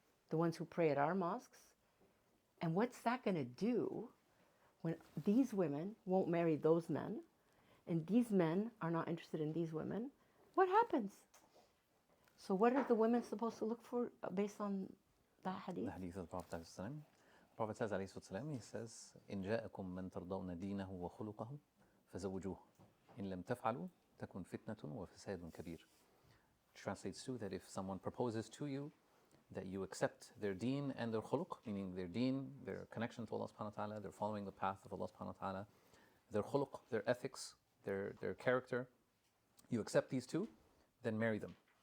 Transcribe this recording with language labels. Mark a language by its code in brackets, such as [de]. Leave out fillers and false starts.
[en] The ones who pray at our mosques? And what's that going to do when these women won't marry those men, and these men are not interested in these women? What happens? So what are the women supposed to look for based on that hadith? The hadith of the Prophet ﷺ. The Prophet says, alayhi salatu he says, [ar] إن جاءكم من ترضون دينه وخلقه فزوجوه إن لم تفعلوا تكن فتنة وفساد كبير. [en] Translates to that if someone proposes to you that you accept their deen and their khuluq, meaning their deen, their connection to Allah subhanahu wa ta'ala, they're following the path of Allah subhanahu wa ta'ala, their khuluq, their ethics, their character, you accept these two, then marry them.